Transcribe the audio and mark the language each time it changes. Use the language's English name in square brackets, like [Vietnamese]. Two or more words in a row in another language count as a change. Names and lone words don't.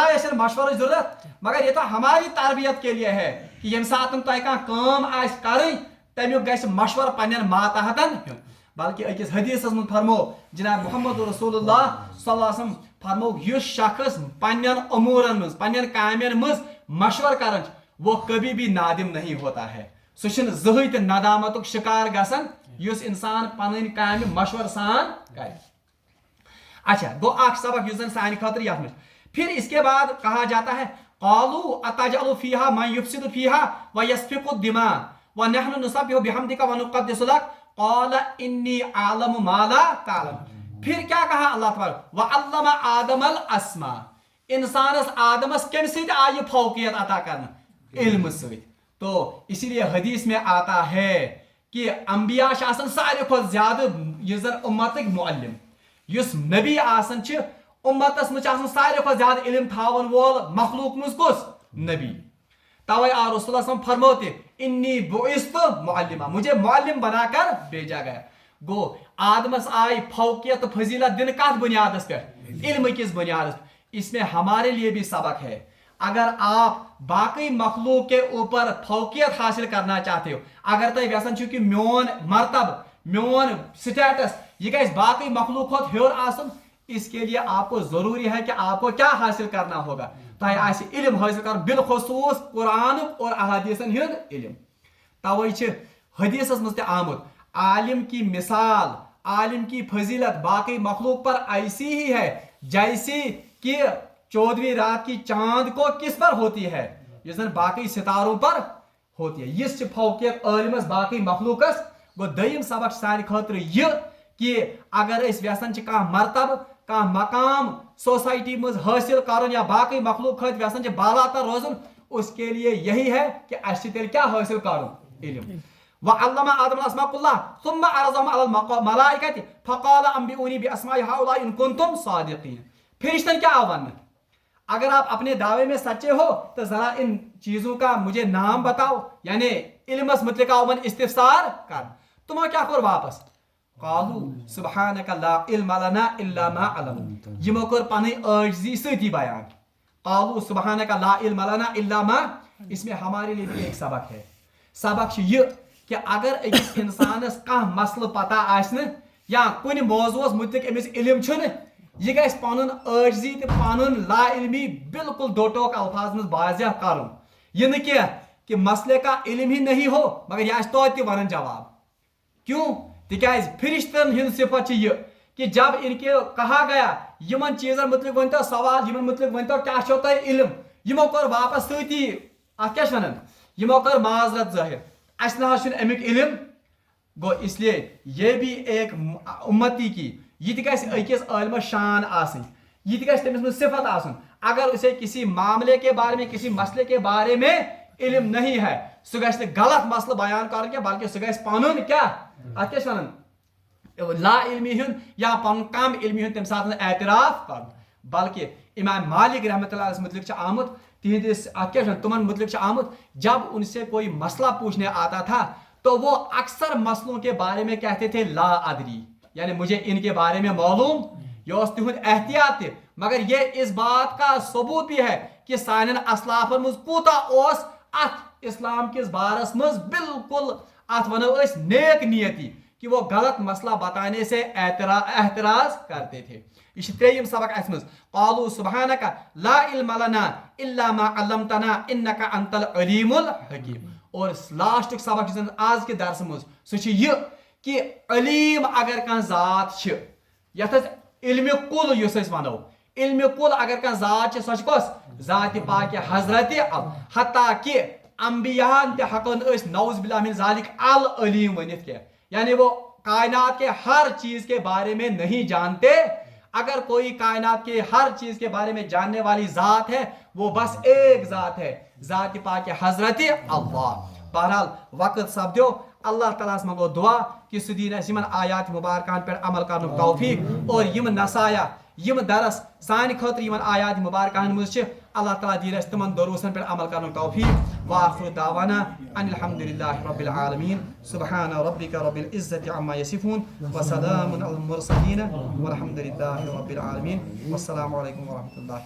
[Kashmiri] آسن مشورہ ضرورت [Urdu] مگر یہ تو ہماری تربیت کے لیے ہے [Kashmiri] کہ یم ساتن تہ کانٛہہ کٲم آسہِ کرٕنۍ تمیُک گژھِ مشور پننٮ۪ن ماتحتن ہیوٚن بلکہ أکِس حدیثس منٛز فرمو جناب محمد رسول اللہ [Arabic] صلی اللہ علیہ وسلم [Kashmiri] فرمو یُس شخص پننٮ۪ن امورن منٛز پننٮ۪ن کامٮ۪ن منٛز مشور کران [Urdu] وہ کبھی بھی نادم نہیں ہوتا ہے [Kashmiri] سُہ چھُنہٕ زٕہٕنۍ تہِ ندامتُک شکار گژھان یُس انسان پنٕنۍ کامہِ مشور سان کرِ اچھا گو اخ سبق یُس زن سانہِ خٲطرٕ یتھ منٛز [Urdu] پھر اس کے بعد کہا جاتا ہے [Arabic] قالوا اتجعل فيها من يفسد فيها ويسفك الدماء ونحن نسبح بحمدك ونقدس لك قال اني اعلم ما لا تعلم [Urdu] پھر کیا کہا [Arabic] اللہ تبارک وعلم آدم الاسماء [Kashmiri] انسانس آدمس کم سۭتۍ آیہِ فوقیت عطا کرنہٕ علم سۭتۍ [Urdu] تو اسی لیے حدیث میں آتا ہے کہ [Kashmiri] انبیاء چھِ آسان ساروی کھۄتہٕ زیادٕ یُس زن اُمتٕکۍ معلم یُس نبی آسان چھِ امتس منٛز چھِ آسان ساروی کھۄتہٕ زیادٕ علم تھاون وول مخلوق منٛز کُس نبی توے آو رسول اللہ [Arabic] صلی اللہ علیہ وسلم [Kashmiri] فرمو تہِ [Arabic] انی بعثت معلما [Urdu] مجھے معلم بنا کر بھیجا گیا [Kashmiri] گو آدمس آئی فوقیت فضیلت دن کت بنیادس پہ علم کس بنیادس [Urdu] اس میں ہمارے لیے بھی سبق ہے اگر آپ باقی مخلوق کے اوپر فوقیت حاصل کرنا چاہتے ہو [Kashmiri] اگر تُہۍ یژھان چھِو کہ میون مرتبہ میون سٹیٹس یہ گژھِ باقی مخلوق کھۄتہٕ ہیوٚر آسُن [Urdu] اس کے لیے آپ کو ضروری ہے کہ آپ کو کیا حاصل کرنا ہوگا [Kashmiri] تۄہہِ آسہِ علم حٲصل کرُن بالخصوص قرآن اور احادیثن ہُنٛد علم توے چھِ حدیثس منٛز تہِ آمُت عالم [Urdu] کی مثال عالم کی فضیلت باقی مخلوق پر ایسی ہی ہے جیسی کہ 14ویں رات کی چاند کو کس پر ہوتی ہے [Kashmiri] یُس زن باقی ستاروں پر ہوتی ہے یِژھ چھِ فوقیت عالمس باقی مخلوقس گو دوٚیِم سبق چھُ سانہِ خٲطرٕ یہِ کہ اگر أسۍ یژھان چھِ کانٛہہ مرتبہ کانٛہہ مقام سوسائٹی منٛز حٲصل کرُن یا باقی مخلوق خٲطرٕ یژھان چھِ بالا تر روزُن اس کے لیے یہی ہے کہ اَسہِ چھِ تیٚلہِ کیٛاہ حٲصل کرُن علم [Arabic] وعلم آدم الاسماء كلها ثم عرضهم على الملائكة فقال انبئوني باسماء هؤلاء ان كنتم صادقين [Kashmiri] فرشتن کیا ونن [Urdu] اگر آپ اپنے دعوے میں سچے ہو تو ذرا ان چیزوں کا مجھے نام بتاؤ [Kashmiri] یعنی علمس متعلق آؤن استفسار کر تمو کیا کور واپس [Arabic] قالوا سبحانك لا علم لنا الا ما علمتنا [Kashmiri] یمو کور پنٕنۍ عاجزی سۭتی بیان [Arabic] قالوا سبحانك لا علم لنا الا ما [Urdu] اس میں ہمارے لیے بھی ایک سبق ہے [Kashmiri] سبق چھُ یہِ کہ اگر أکِس انسانس کانٛہہ مسلہٕ پتہ آسہِ نہٕ یا کُنہِ موضوعس متعلق أمِس علم چھُنہٕ یہ گژھِ پنُن عاجزی تہٕ پنُن لا علمی بالکل دو ٹوک الفاظ منٛز واضح کرُن یہ نہٕ کینٛہہ [Urdu] کہ مسئلے کا علم ہی نہیں ہو [Kashmiri] مگر یہ آسہِ توتہِ تہِ ونان جواب کیوں تِکیازِ فرشتن ہٕنٛز صفت چھِ یہِ [Urdu] کہ جب ان کے کہا گیا [Kashmiri] یمن چیزن متعلق ؤنۍتو سوال یمن متعلق ؤنۍتو کیٛاہ چھو تۄہہِ علم یمو کوٚر واپس سۭتی اتھ کیٛاہ چھِ ونان یمو کٔر معذرت ظٲہر اسہِ نہ حظ چھُنہٕ امیُک علم گو [Urdu] اس لیے یہ بھی ایک امتی کی [Kashmiri] یہ تہِ گژھِ أکِس عالمس شان آسٕنۍ یہ تہِ گژھِ تٔمِس منٛز صفت آسُن [Urdu] اگر اسے کسی معاملے کے بارے میں کسی مسئلے کے بارے میں علم نہیں ہے [Kashmiri] سُہ گژھِ نہٕ غلط مسئلہ بیان کرُن کینٛہہ بلکہ سُہ گژھِ پنُن کیٛاہ اتھ کیٛاہ چھِ ونان لا علمی ہُنٛد یا پنُن کم علمی ہُنٛد تمہِ ساتہٕ اعتراف کرُن بلکہ امام مالک [Arabic] رحمۃ اللہ علیہ [Kashmiri] متعلق چھُ آمُت تہندس اتھ کیٛاہ چھِ ونان تمن متعلق چھُ آمُت [Urdu] جب ان سے کوئی مسئلہ پوچھنے آتا تھا تو وہ اکثر مسئلوں کے بارے میں کہتے تھے [Arabic] لا ادری [Urdu] یعنی مجھے ان کے بارے میں معلوم [Kashmiri] یہ اوس تہنٛد احتیاط تہِ [Urdu] مگر یہ اس بات کا ثبوت بھی ہے کہ [Kashmiri] سانٮ۪ن اسلافن منٛز کوٗتاہ اوس اتھ اسلام کس بارس منٛز بالکل اتھ ونو أسۍ نیک نیتی [Urdu] کہ وہ غلط مسئلہ بتانے سے احتراز کرتے تھے [Kashmiri] یہ چھُ ترٛیٚیِم سبق اسہِ منٛز [Arabic] قالوا سبحانك لا علم لنا الا ما علمتنا انك انت العليم الحكيم [Kashmiri] اور لاسٹُک سبق یُس زن آز کہِ درسہٕ منٛز سُہ چھُ یہِ کہ علیم اگر کانٛہہ ذات چھِ یتھ أسۍ علمِ کُل یُس أسۍ ونو علمِ کُل اگر کانٛہہ ذات چھِ سۄ چھِ کۄس ذاتِ پاکہِ حضرت حتیٰ کہ انبیاہن تہِ ہٮ۪کون أسۍ [Arabic] نعوذ باللہ من ذالک [Kashmiri] العلیم ؤنِتھ کینٛہہ یعنی [Urdu] وہ کائنات کے ہر چیز کے بارے میں نہیں جانتے اگر کوئی کائنات کے ہر چیز کے بارے میں جاننے والی ذات ہے وہ بس ایک ذات ہے [Kashmiri] ذات پاک حضرت اللہ بہرحال وقت سپدیو اللہ تعالیٰ منگو دعا کہ سہ دین اس یمن آیات مبارکان پہ عمل کرن توفیق اور یم نصایا یم درس سانہ خاطر یمن آیات مبارکہن مز اللہ تعالیٰ دین اس تمن دروسن پہ عمل کرن توفیق [Arabic] وآخر دعوانا ان الحمد للہ رب العالمین سبحان ربک رب العزت عما یصفون وسلام علی المرسلین والحمد للہ رب العالمین والسلام علیکم ورحمۃ اللہ